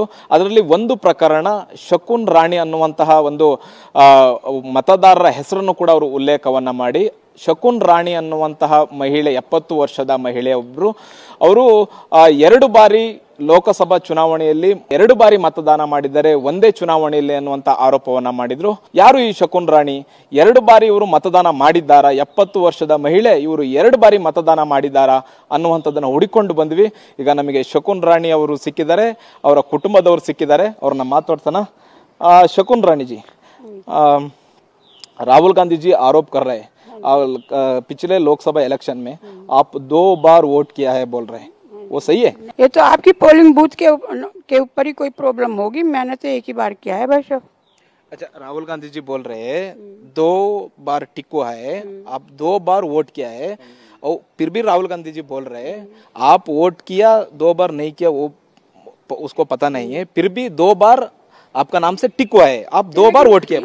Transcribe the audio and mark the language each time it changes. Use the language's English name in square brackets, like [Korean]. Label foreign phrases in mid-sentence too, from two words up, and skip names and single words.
[Kannada] ಅದರಲ್ಲಿ ಒಂದು ಪ್ರಕರಣ ಶಕುನ್ ರಾಣಿ ಅನ್ನುವಂತಹ ಒಂದು ಮತದಾರರ ಹೆಸರನ್ನು ಕೂಡ ಅವರು ಉಲ್ಲೇಖವನ್ನು ಮಾಡಿ, ಶಕುನ್ ರಾಣಿ ಅನ್ನುವಂತಹ ಮಹಿಳೆ 70 ವರ್ಷದ ಮಹಿಳೆಯೊಬ್ಬರು, ಅವರು 2 ಬಾರಿ ಲೋಕಸಭಾ ಚುನಾವಣೆಯಲ್ಲಿ 2 ಬಾರಿ ಮತದಾನ ಮಾಡಿದ್ದಾರೆ, ಒಂದೇ ಚುನಾವಣೆಯಲ್ಲಿ ಅನ್ನುವಂಥ ಆರೋಪವನ್ನ ಮಾಡಿದ್ರು. ಯಾರು ಈ ಶಕುನ್ ರಾಣಿ? 2 ಬಾರಿ ಇವರು ಮತದಾನ ಮಾಡಿದ್ದಾರಾ? 70 ವರ್ಷದ ಮಹಿಳೆ ಇವರು 2 ಬಾರಿ ಮತದಾನ ಮಾಡಿದ್ದಾರಾ ಅನ್ನುವಂಥದ್ದನ್ನ ಹುಡುಕೊಂಡು ಬಂದ್ವಿ. ಈಗ ನಮಗೆ ಶಕುನ್ ರಾಣಿ ಅವರು ಸಿಕ್ಕಿದ್ದಾರೆ, ಅವರ ಕುಟುಂಬದವರು ಸಿಕ್ಕಿದ್ದಾರೆ, ಅವ್ರನ್ನ ಮಾತಾಡ್ತಾನ. [Hindi] ಶಕುನ್ ರಾಣಿ जी, राहुल गांधी जी आरोप कर रहे हैं पिछले लोकसभा इलेक्शन में आप 2 बार वोट किया है बोल रहे हैं, वो सही है? ये तो आपकी पोलिंग बूथ के ऊपर ही कोई प्रॉब्लम होगी, मैंने तो एक ही बार किया है बस। अच्छा, राहुल गांधी जी बोल रहे हैं 2 बार टिको है, आप 2 बार वोट किया है, और फिर भी राहुल गांधी जी बोल रहे हैं आप वोट किया 2 बार नहीं किया वो उसको पता नहीं है, फिर भी 2 बार आपका नाम से टिको है, आप 2 बार वोट किया।